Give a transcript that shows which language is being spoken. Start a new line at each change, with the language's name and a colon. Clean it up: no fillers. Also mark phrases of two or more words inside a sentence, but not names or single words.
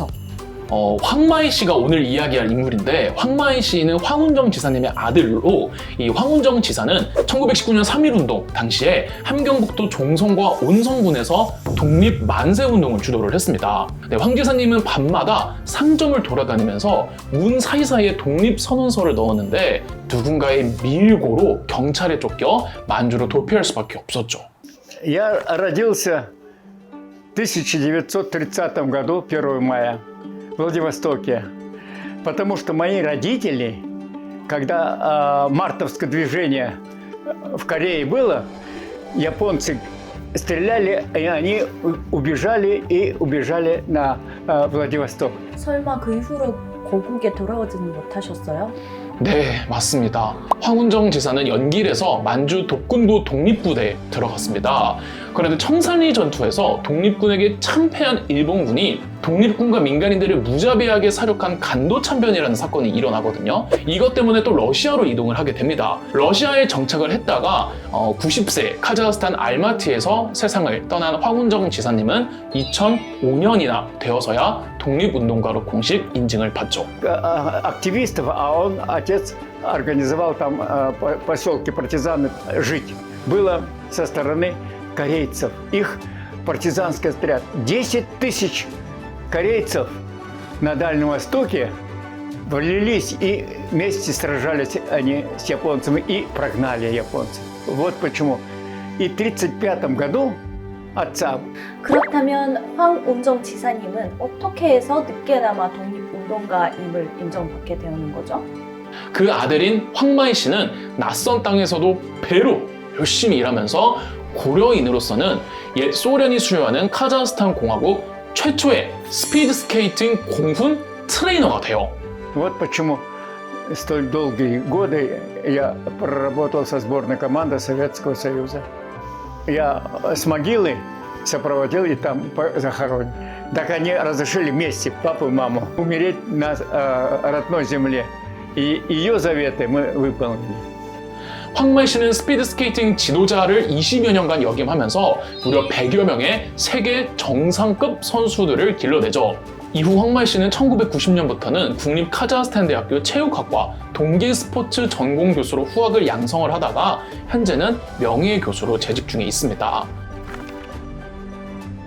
Korean: 황마이 씨가 오늘 이야기할 인물인데, 황마이 씨는 황운정 지사님의 아들로, 이 황운정 지사는 1919년 3.1운동 당시에 함경북도 종성과 온성군에서 독립 만세 운동을 주도를 했습니다. 네, 황 지사님은 밤마다 상점을 돌아다니면서 문 사이사이에 독립선언서를 넣었는데 누군가의 밀고로 경찰에 쫓겨 만주로 도피할 수밖에 없었죠.
Russian: Я родился в 1930 году, 1 мая, в Владивостоке, потому что мои родители, когда мартовское движение в Корее было, японцы стреляли, и они убежали на Владивосток.
Korean: 설마 그 이후로 고국에 돌아오지는 못하셨어요? 네, 맞습니다. 황운정 지사는 연길에서 만주 독군부 독립부대에 들어갔습니다. 그런데 청산리 전투에서 독립군에게 참패한 일본군이 독립군과 민간인들을 무자비하게 사륙한 간도참변이라는 사건이 일어나거든요. 이것 때문에 또 러시아로 이동을 하게 됩니다. 러시아에 정착을 했다가 90세 카자흐스탄 알마티에서 세상을 떠난 황운정 지사님은 2005년이나 되어서야 독립운동가로 공식 인증을 받죠.
Russian: Активистов, а он, отец, организовал там поселки партизаны жить. Было со стороны корейцев. Их партизанский отряд. 10 тысяч корейцев на Дальнем Востоке влились и вместе сражались они с японцами и прогнали японцев. Вот почему. И в 1935 году отца.
Korean: 그렇다면 황운정 지사님은 어떻게 해서 늦게나마 독립운동가임을 인정받게 되는 거죠? 그 아들인 황마이 씨는 낯선 땅에서도 배로 열심히 일하면서 고려인으로서는 옛 소련이 수여하는 카자흐스탄 공화국 최초의 스피드 스케이팅 공훈 트레이너가 돼요.
Russian: Вот почему столь долгие годы я проработал со сборной командой Советского Союза. Я с могилы сопроводил и там захоронен. Так они разрешили вместе, папу и маму, умереть на родной земле. И ее заветы мы выполнили.
Korean: 황마이 씨는 스피드 스케이팅 지도자를 20여 년간 역임하면서 무려 100여 명의 세계 정상급 선수들을 길러내죠. 이후 황마이 씨는 1990년부터는 국립 카자흐스탄 대학교 체육학과 동계 스포츠 전공 교수로 후학을 양성을 하다가 현재는 명예교수로 재직 중에 있습니다.